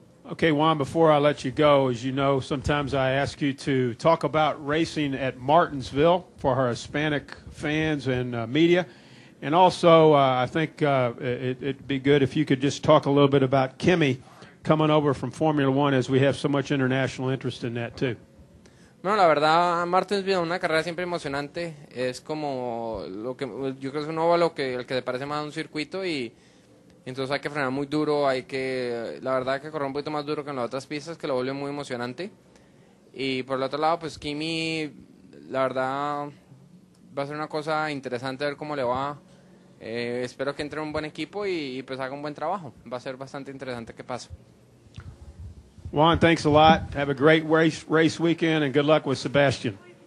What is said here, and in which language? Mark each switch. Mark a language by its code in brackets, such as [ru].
[en] Okay, Juan, before I let you go, as you know, sometimes I ask you to talk about racing at Martinsville for our Hispanic fans and media. And also, I think it'd be good if you could just talk a little bit about Kimi coming over from Formula One, as we have so much international interest in that, too. [es] No, la verdad, Martinsville es una carrera siempre emocionante. Es como yo creo que es un óvalo el que se parece más a un circuito y entonces hay que frenar muy duro, la verdad hay que correr un poquito más duro que en las otras pistas, que lo vuelve muy emocionante. Y por el otro lado, pues Kimi, la verdad, va a ser una cosa interesante ver cómo le va. Espero que entre en un buen equipo y pues haga un buen trabajo. Va a ser bastante interesante que pase. [en] Juan, thanks a lot. Have a great race weekend, and good luck with Sebastian.